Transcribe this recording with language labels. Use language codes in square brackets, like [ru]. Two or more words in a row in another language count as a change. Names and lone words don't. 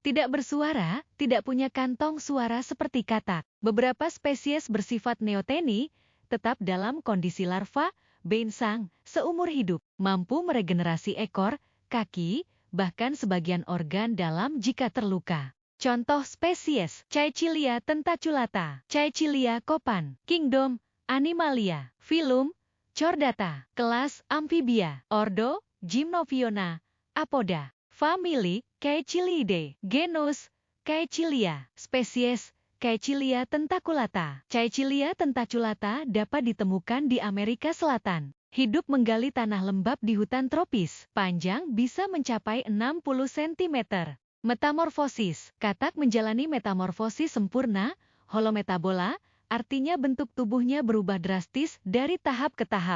[id] Tidak bersuara, tidak punya kantong suara seperti katak. Beberapa spesies bersifat neoteni, tetap dalam kondisi larva, beinsang, seumur hidup. Mampu meregenerasi ekor, kaki, bahkan sebagian organ dalam jika terluka. Contoh spesies, Caecilia tentaculata, Caecilia kopan, kingdom, Animalia, filum, Chordata, kelas, amfibia, ordo, Gymnophiona, apoda, famili, Caecilidae, genus, Caecilia, spesies, Caecilia tentaculata. Caecilia tentaculata dapat ditemukan di Amerika Selatan. Hidup menggali tanah lembab di hutan tropis, panjang bisa mencapai 60 cm. Metamorfosis, katak menjalani metamorfosis sempurna, holometabola, artinya bentuk tubuhnya berubah drastis dari tahap ke tahap.